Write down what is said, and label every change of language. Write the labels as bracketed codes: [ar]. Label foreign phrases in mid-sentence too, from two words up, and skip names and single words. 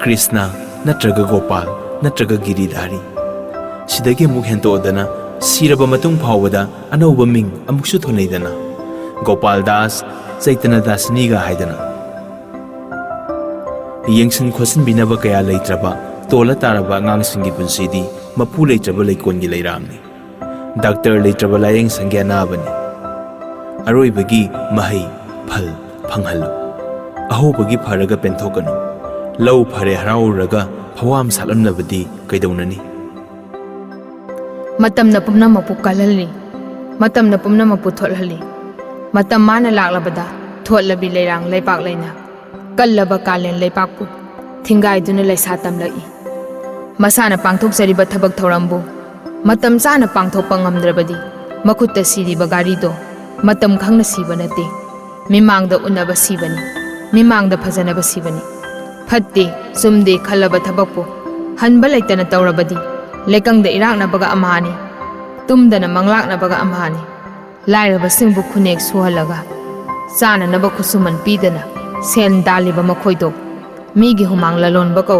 [mni] Krishna natraga Gopal natraga Giridhari sidagi amuk hento'dana siraba matung phawada anauba ming amuksu thonaidana Gopal Das Chaitanya Dasniga haidana yengsin khosin binaba kaya leitraba tola taraba ngangsingi punsidi mapu leitraba leikongi leirangni Doctor leitraba layeng sangya nabani aroibagi mahai phal phanghalu ahobagi pharaga penthokanu lau phare harauraga phawam salamnabadi kaidaunani matamna pumnamapu kalali matamna pumnamapu tholhali matam mana laklabada tholabi leirang leipak leina kallaba kalen leipakpu thingaiduna leisa tamlai masana pangthokjariba thabak thorambu matam chana pangthokpa ngamdrabadi makutta siriba garido matam khangna siba nate mimangda unaba sibani mimangda phajanaba sibani phatte sumde khallaba thabakpu hanba leitana tawrabadi lekangda iraknabaga amani tumdana manglaknabaga amani lairaba singbu khunek suhalaga chana naba khusuman pidana sen daliba makhoido migi humang lalonba kawi